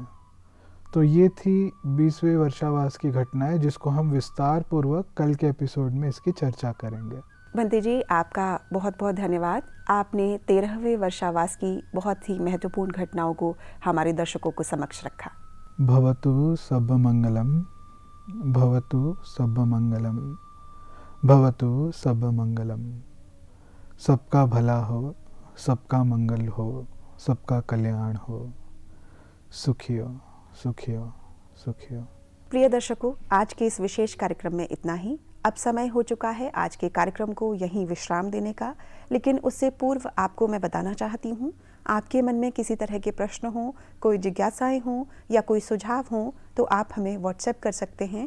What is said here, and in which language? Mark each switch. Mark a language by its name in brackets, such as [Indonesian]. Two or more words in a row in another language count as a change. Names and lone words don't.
[Hindi] तो ये थी 20वें वर्षावास की घटनाएं, जिसको हम विस्तार पूर्वक कल के एपिसोड में इसकी चर्चा करेंगे। बंते जी, आपका बहुत बहुत धन्यवाद। आपने 13वें वर्षावास की बहुत ही महत्वपूर्ण घटनाओं को हमारे दर्शकों को समक्ष रखा। [Pali] भवतु सब मंगलम, भवतु सब मंगलम, भवतु सब मंगलम। [Hindi] सबका भला हो, सबका मंगल हो, सबका कल्याण हो। सुखियो सुखियो सुखियो। प्रिय दर्शकों, आज के इस विशेष कार्यक्रम में इतना ही। अब समय हो चुका है आज के कार्यक्रम को यहीं विश्राम देने का, लेकिन उससे पूर्व आपको मैं बताना चाहती हूँ, आपके मन में किसी तरह के प्रश्न हों, कोई जिज्ञासाएं हों या कोई सुझाव हों, तो आप हमें व्हाट्सएप कर सकते हैं।